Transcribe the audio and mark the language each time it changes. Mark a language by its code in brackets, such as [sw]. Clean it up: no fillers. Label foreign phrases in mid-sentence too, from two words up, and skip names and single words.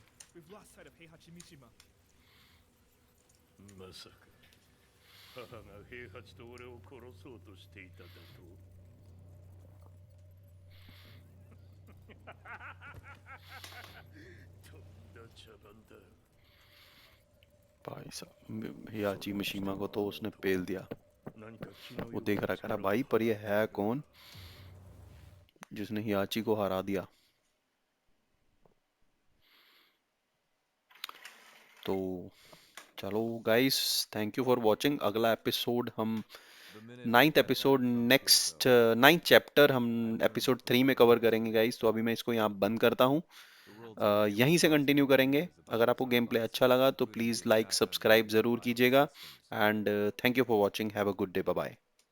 [en] We've lost sight of Heihachi Mishima. [ja] まさか母が平八と俺を殺そうとしていただと。とんだ茶番だ。 [hi] भाई साहब हियाची मिशीमा को तो उसने पेल दिया। [ja] 何か気の [hi] वो देख रहा, कह रहा भाई पर ये है कौन जिसने हियाची को हरा दिया। तो चलो गाइस, [en] thank you for watching. [hi] अगला एपिसोड हम [en] ninth episode, next ninth chapter [hi] हम एपिसोड 3 में कवर करेंगे गाइस। तो अभी मैं इसको यहाँ बंद करता हूँ, यहीं से कंटिन्यू करेंगे। अगर आपको [en] game play [hi] अच्छा लगा तो [en] please like subscribe [hi] ज़रूर कीजिएगा। [en] and thank you for watching, have a good day, bye bye.